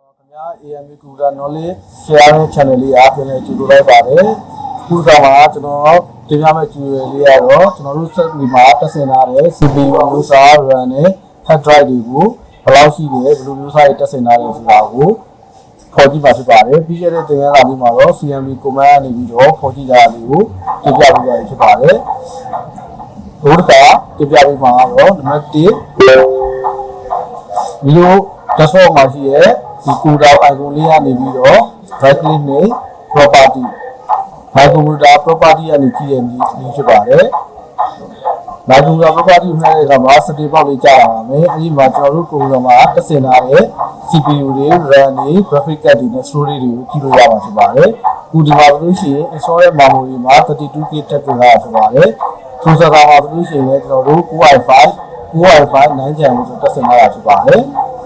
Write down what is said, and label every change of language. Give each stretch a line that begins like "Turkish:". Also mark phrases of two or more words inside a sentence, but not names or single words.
Burmese: များ AMB Computer Knowledge Sharing Channel လေးအားပြန်လည်ကြိုဆိုလိုက်ပါတယ်။ခုကမှကျွန်တော်တင်ပြမယ့် tutorial လေးကတော့ကျွန်တော်တို့စက်ဒီမှာတက်ဆင်ထားတဲ့ CPU မျိုးစား RAM နဲ့
English: hard drive
Burmese: တွေကိုဘယ်လောက်ရှိတယ်ဘယ်လိုမျိုးစားတွေတက်ဆင်ထားတယ်ဆိုတာကိုဖော်ကြည့်ပါဖြစ်ပါတယ်။ပြီးခဲ့တဲ့သင်ခန်းစာလေးမှာတော့
English: CMB command
Burmese: ကနေပြီးတော့ဖော်ကြည့်ကြတာလေးကိုတင်ပြပေးရဖြစ်ပါတယ်။ဒီတစ်ခါတင်ပြပေးမှာတော့နံပါတ်1ဒီ လို desktop မှာရှိရဲ့ဒီ
English: computer icon
Burmese: လေးကနေပြီးတော့
English: right click
Burmese: နဲ့ property
English: my computer property
Burmese: ကနေကြည့်ရမည်ဖြစ် ပါတယ်။
English: my computer property
Burmese: မှာလည်းကမှာ
English: setting box
Burmese: လေးကြာပါမယ်။အဲဒီမှာကျွန်တော်တို့ computer မှာတက်ဆင်ထားတဲ့ CPU တွေ RAM တွေ
English: graphic card
Burmese: တွေနဲ့ storage တွေကိုကြည့်လို့ရမှာဖြစ်ပါတယ်။ခုဒီမှာဆိုလို့ရှိရင် install ရဲ့ memory မှာ 32K တက်တင်ထားဖြစ်ပါတယ်။ processor မှာဆိုလို့ရှိရင်လည်းကျွန်တော်တို့ Core i5 9 Gen ကိုတက်ဆင်ထားတာဖြစ်ပါတယ်။